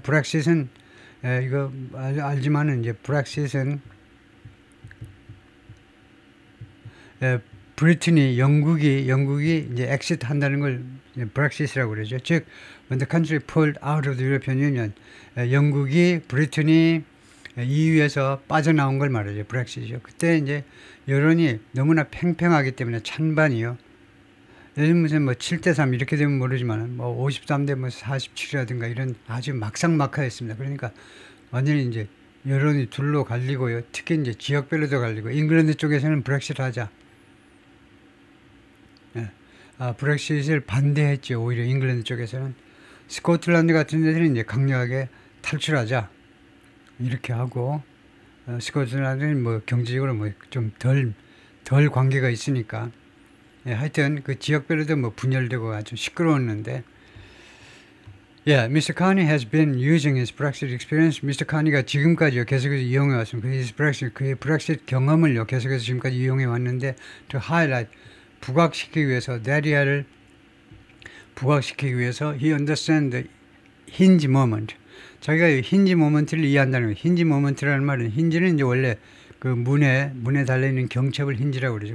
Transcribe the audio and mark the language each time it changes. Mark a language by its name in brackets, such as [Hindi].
[Korean] 브렉시트는 이거 알지만은 이제 브렉시트는 브리튼이 영국이 이제 엑시트 한다는 걸 브렉시트라고 그러죠. [English] 즉, when the country pulled out of the European Union, [Korean] 브리튼이 EU에서 빠져나온 걸 말하죠. 브렉시트죠. 그때 이제 여론이 너무나 팽팽하기 때문에 찬반이요. 요즘 무슨 7대3 이렇게 되면 모르지만 53대 47이라든가 이런 아주 막상막하였습니다. 그러니까 완전히 이제 여론이 둘로 갈리고요. 특히 이제 지역별로도 갈리고 잉글랜드 쪽에서는 브렉시트 하자. 브렉시트를 반대했죠. 오히려 잉글랜드 쪽에서는. 스코틀랜드 같은 데서는 이제 강력하게 탈출하자. 이렇게 하고, 스코틀랜드는 경제적으로 좀 덜 관계가 있으니까. 하여튼 그 지역별로도 분열되고 아주 시끄러웠는데. [English] Mr. Carney has been using his Brexit experience. Mr. [Korean] Carney가 지금까지요, 계속해서 이용해 왔습니다. 그의 브렉시트 경험을요, 계속해서 지금까지 이용해 왔는데, [English] to highlight, [Korean] 부각시키기 위해서, 데리아를 부각시키기 위해서, [English] he understands the hinge moment. [Korean] 자기가 힌지 모먼트를 이해한다는 거예요. 힌지 모먼트라는 말은, 힌지는 이제 원래 그 문에 달려있는 경첩을 힌지라고 그러죠.